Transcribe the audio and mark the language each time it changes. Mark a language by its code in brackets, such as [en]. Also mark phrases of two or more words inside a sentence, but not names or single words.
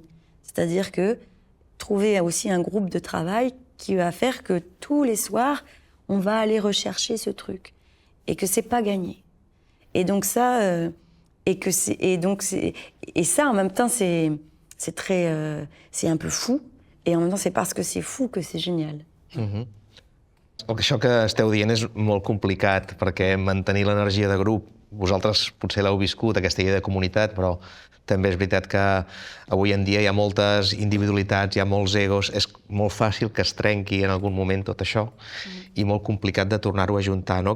[fr] C'est-à-dire que trouver aussi un groupe de travail qui va faire que tous les soirs, on va aller rechercher ce truc. Et que c'est pas gagné. Et donc ça, et ça en même temps, c'est un peu fou. Et en même temps, c'est parce que c'est fou que c'est génial. [ca] Això que esteu dient és molt complicat, perquè mantenir l'energia de grup, vosaltres potser l'heu viscut, aquesta idea de comunitat, però també és veritat que avui en dia hi ha moltes individualitats, hi ha molts egos, és molt fàcil que es trenqui en algun moment tot això i molt complicat de tornar-ho a juntar, no?